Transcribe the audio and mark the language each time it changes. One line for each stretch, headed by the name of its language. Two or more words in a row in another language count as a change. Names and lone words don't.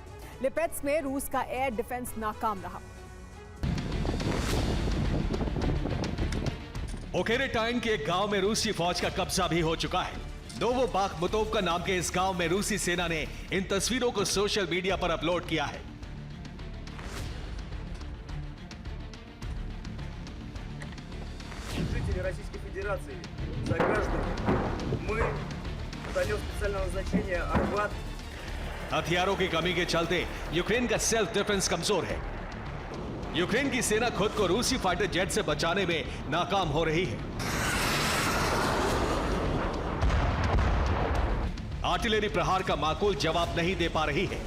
Hindi: लिपेत्स्क में रूस का
English: air defence
Hindi: नाकाम रहा। ओकेरेटाइन के एक गांव में रूसी फौज का कब्जा भी हो चुका है। नोवोबाखमुतोव्का नाम के इस गांव में रूसी सेना ने इन तस्वीरों को
English: social media
Hindi: पर अपलोड किया है।
Russian: Жители Российской Федерации, сограждане, мы, батальон специального назначения «Арбат».
Hindi: हथियारों की कमी के चलते यूक्रेन का
English: self defence
Hindi: कमजोर है। यूक्रेन की सेना खुद को रूसी
English: fighter jet
Hindi: से बचाने में नाकाम हो रही है। आर्टिलरी प्रहार का माकूल जवाब नहीं दे पा रही है।